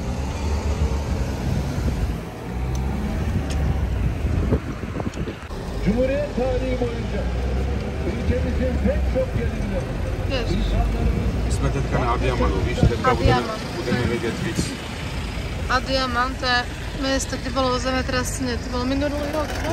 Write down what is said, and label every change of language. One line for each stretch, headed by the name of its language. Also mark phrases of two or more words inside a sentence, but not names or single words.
Turkish: Cumhuriyet tarihi boyunca ülkemizin pek çok yerinde
Polish: Wiesz,
Czech: jsme teďka na Adiamanu, víš, teďka budeme vědět víc. Adiaman,
Slovak: to je miesto, kde bolo zemetrasenie, to bolo minulý rok, no?